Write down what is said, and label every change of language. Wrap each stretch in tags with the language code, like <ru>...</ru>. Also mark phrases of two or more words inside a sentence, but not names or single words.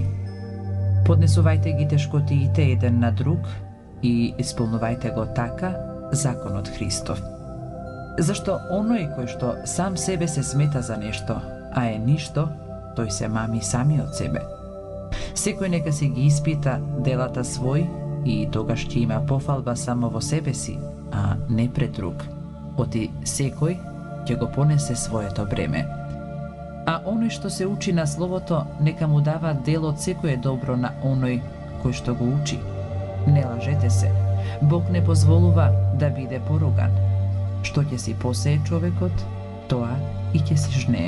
<mk>Поднесувајте ги тешкотиите еден на друг и исполнувајте го така законот Христов. Зашто оној кој што сам себе се смета за нешто, а е ништо, тој се мами самиот себе. Секој нека си ги испита делата свој и тогаш ќе има пофалба само во себе си, а не пред друг. Оти секој ќе го понесе своето бреме. А оној што се учи на Словото, нека му дава дел од секое добро на оној кој што го учи. Не лажете се, Бог не позволува да биде поруган. Што ќе си посее човекот, тоа и ќе си жнее.</mk>